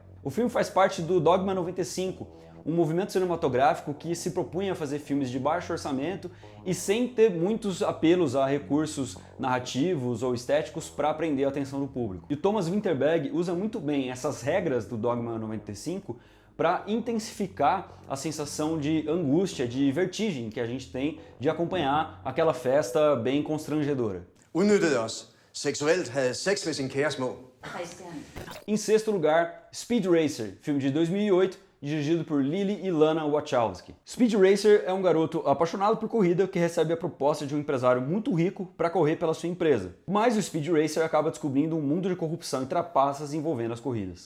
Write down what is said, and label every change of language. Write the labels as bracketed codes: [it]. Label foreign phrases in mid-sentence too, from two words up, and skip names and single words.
[pt] O filme faz parte do Dogma 95, um movimento cinematográfico que se propunha a fazer filmes de baixo orçamento e sem ter muitos apelos a recursos narrativos ou estéticos para prender a atenção do público. E o Thomas Vinterberg usa muito bem essas regras do Dogma 95 para intensificar a sensação de angústia, de vertigem que a gente tem de acompanhar aquela festa bem constrangedora. [da] Udnyttede os. Seksuelt havde sex med sin kære små. [pt] Em 6º lugar, Speed Racer, filme de 2008, dirigido por Lily e Lana Wachowski. Speed Racer é um garoto apaixonado por corrida que recebe a proposta de um empresário muito rico para correr pela sua empresa. Mas o Speed Racer acaba descobrindo um mundo de corrupção e trapaças envolvendo as corridas.